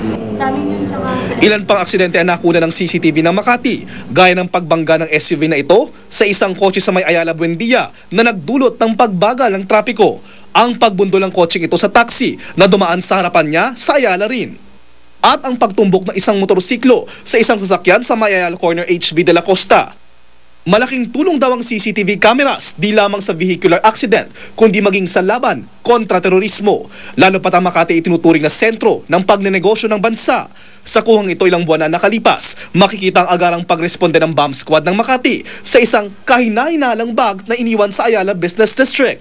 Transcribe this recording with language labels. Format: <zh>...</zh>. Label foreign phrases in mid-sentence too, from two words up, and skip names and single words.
<tl>Ilan pang aksidente ang nakuna ng CCTV ng Makati, gaya ng pagbangga ng SUV na ito sa isang kotse sa may Ayala Buendia na nagdulot ng pagbagal ng trapiko. Ang pagbundol ng kotseng ito sa taxi na dumaan sa harapan niya sa Ayala rin. At ang pagtumbok ng isang motorsiklo sa isang sasakyan sa may Ayala Corner HB de la Costa. Malaking tulong daw ang</tl> <en>CCTV cameras</en> <tl>di lamang sa</tl> <en>vehicular accident</en> <tl>kundi maging sa laban kontra terorismo. Lalo pat ang Makati itinuturing na sentro ng pagnenegosyo ng bansa. Sa kuhang ito ilang buwan na nakalipas, makikita ang agarang pagresponde ng</tl> <en>bomb squad</en> <tl>ng Makati sa isang kahina-hinalang bag na iniwan sa Ayala Business District.</tl>